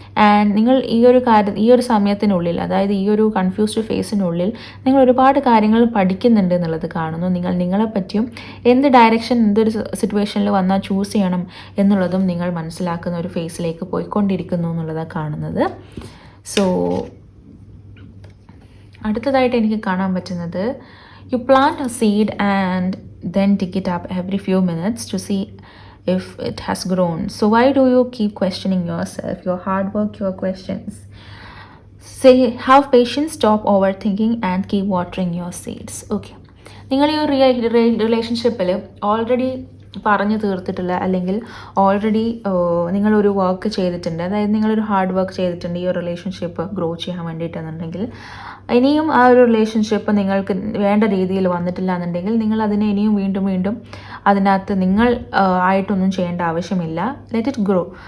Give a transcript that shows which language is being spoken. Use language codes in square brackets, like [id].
[ml] And നിങ്ങൾ ഈ ഒരു സമയത്തിനുള്ളിൽ, അതായത് ഈ ഒരു കൺഫ്യൂസ്ഡ് ഫേസിനുള്ളിൽ നിങ്ങൾ ഒരുപാട് കാര്യങ്ങൾ പഠിക്കുന്നുണ്ട് എന്നുള്ളത് കാണുന്നു. നിങ്ങളെപ്പറ്റിയും എന്ത് ഡയറക്ഷൻ എന്തൊരു സിറ്റുവേഷനിൽ വന്നാൽ ചൂസ് ചെയ്യണം എന്നുള്ളതും നിങ്ങൾ മനസ്സിലാക്കുന്ന ഒരു ഫേസിലേക്ക് പോയിക്കൊണ്ടിരിക്കുന്നു എന്നുള്ളതാണ് കാണുന്നത്. സോ അടുത്തതായിട്ട് എനിക്ക് കാണാൻ പറ്റുന്നത്, [en] You plant a seed and then dig it up every few minutes to see if it has grown. So why do you keep questioning yourself, your hard work, your questions? Say, have patience, stop overthinking and keep watering your seeds. [ml] Okay, നിങ്ങൾ ഈ റിലേഷൻഷിപ്പിൽ already പറഞ്ഞു തീർത്തിട്ടുള്ള അല്ലെങ്കിൽ already നിങ്ങളൊരു work ചെയ്തിട്ടുണ്ട്, അതായത് നിങ്ങളൊരു hard work ചെയ്തിട്ടുണ്ട് ഈ ഒരു റിലേഷൻഷിപ്പ് ഗ്രോ ചെയ്യാൻ വേണ്ടിയിട്ടെന്നുണ്ടെങ്കിൽ, ഇനിയും ആ ഒരു റിലേഷൻഷിപ്പ് നിങ്ങൾക്ക് വേണ്ട രീതിയിൽ വന്നിട്ടില്ല എന്നുണ്ടെങ്കിൽ നിങ്ങൾ അതിനെ ഇനിയും വീണ്ടും അതിനകത്ത് നിങ്ങൾ ആയിട്ടൊന്നും ചെയ്യേണ്ട ആവശ്യമില്ല. [en] Let it grow.